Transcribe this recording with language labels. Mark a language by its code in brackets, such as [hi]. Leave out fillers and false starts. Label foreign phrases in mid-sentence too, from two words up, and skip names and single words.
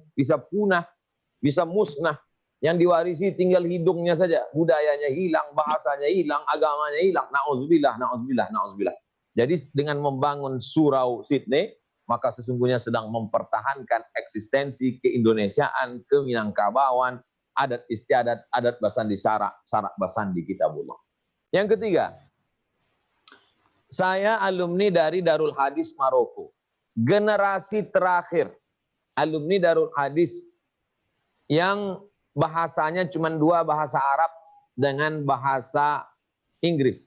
[id] Bisa punah, bisa musnah. Yang diwarisi tinggal hidungnya saja. Budayanya hilang, bahasanya hilang, agamanya hilang. [ar] نعوذ بالله، نعوذ بالله، نعوذ بالله. [id] Jadi dengan membangun Surau Sydney, maka sesungguhnya sedang mempertahankan eksistensi keindonesiaan, keminangkabauan, adat istiadat, [min] adat basandi syarak basandi kitabullah. [id] Yang ketiga, saya alumni dari Darul Hadis Maroko. Generasi terakhir alumni Darul Hadis yang bahasanya cuma 2 bahasa Arab dengan bahasa Inggris.